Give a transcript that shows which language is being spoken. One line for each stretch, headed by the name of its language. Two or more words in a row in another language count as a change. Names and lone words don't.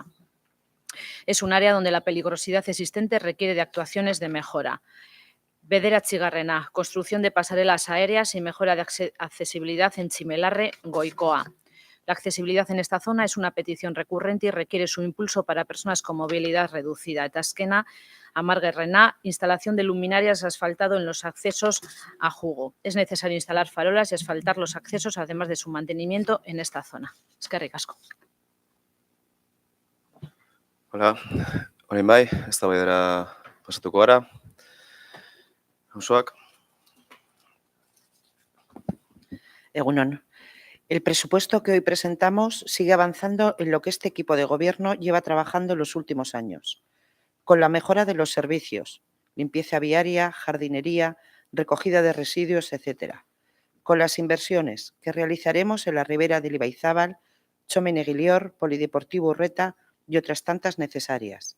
Spanish: Es un área donde la peligrosidad existente requiere de actuaciones de mejora. Bederatzigarrena, construcción de pasarelas aéreas y mejora de accesibilidad en Chimelarre, Goicoa. La accesibilidad en esta zona es una petición recurrente y requiere su impulso para personas con movilidad reducida.
Basque: Eta azkena, Amargerrena,
Spanish: instalación de luminarias asfaltado en los accesos a Jugo. Es necesario instalar farolas y asfaltar los accesos, además de su mantenimiento en esta zona.
Basque: Eskerrik asko. Hola, orain bai, eztabaidara pasatuko gara. Auzoak. Egunon.
Spanish: El presupuesto que hoy presentamos sigue avanzando en lo que este equipo de gobierno lleva trabajando en los últimos años, con la mejora de los servicios, limpieza viaria, jardinería, recogida de residuos, etc., con las inversiones que realizaremos en la ribera del Ibaizabal, Txomin-Eguilior, Polideportivo Urreta y otras tantas necesarias.